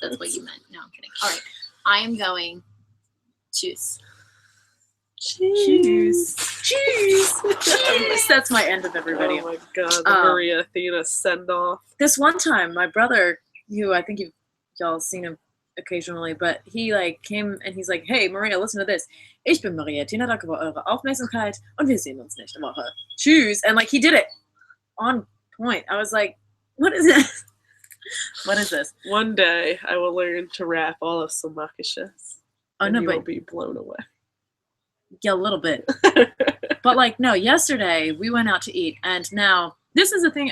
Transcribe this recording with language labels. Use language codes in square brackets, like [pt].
[en] That's what you meant. No, I'm kidding. All right. I am going choose. Cheers. Cheers. Cheers. That's my end of every video. Oh my god, the Um, Maria Athena send off. This one time, my brother, who I think y'all seen him occasionally, but he like came and he's like, hey Maria, listen to this. [de] Ich bin Maria Athena, danke für eure Aufmerksamkeit und wir sehen uns nächste Woche. Tschüss. [en] And like he did it on point. I was like, what is this? What is this? One day I will learn to rap all of Slomakisches. Oh and no, you will but be blown away. yeah, a little bit. But like, no, yesterday we went out to eat, and now this is a thing.